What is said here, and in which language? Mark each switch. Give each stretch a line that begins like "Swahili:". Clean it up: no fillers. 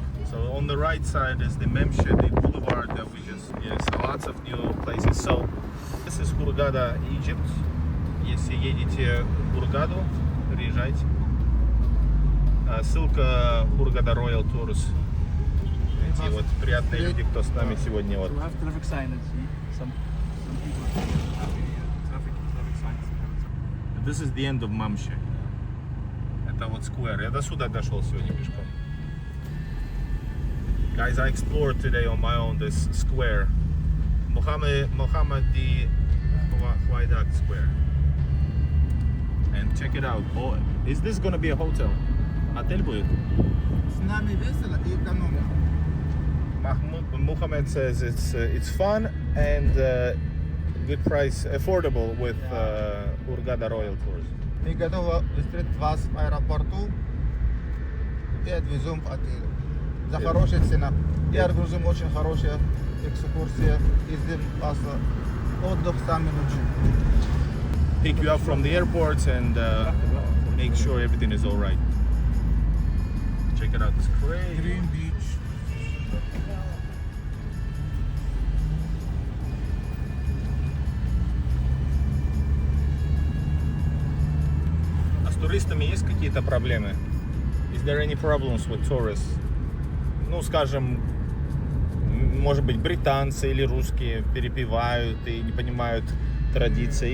English: So on the right side is the Memshe, the boulevard that we just, yes, lots of new places. So this is Hurgada, Egypt.
Russian: Если едете в Хургаду, приезжайте. Ссылка Hurgada Royal Tours. Эти вот приятные люди, кто с нами сегодня вот.
English: We have traffic signage. Some people traffic signs. This is the end of Memshe.
Russian: Это вот
English: square.
Russian: Я до сюда дошел сегодня пешком.
English: Guys, I explored today on my own this square. Muhammad the Huaydak Square. And check it out. Oh, is this gonna be a hotel?
Russian: Отель будет? С нами весело и экономно.
English: Muhammad says it's fun and good price, affordable with Hurgada Royal Tours.
Russian: Мы готовы встретить вас в аэропорту и отвезем в отель. За хорошая цена. И организуем очень хорошая экскурсия. Ездим вас отдых самый лучший.
English: Pick you up from the airport and make sure everything is all right. Check it out. It's great. Green Beach.
Russian: А с туристами есть какие-то проблемы?
English: Is there any problems with tourists?
Russian: ну, скажем, может быть, британцы или русские перепевают и не понимают традиции.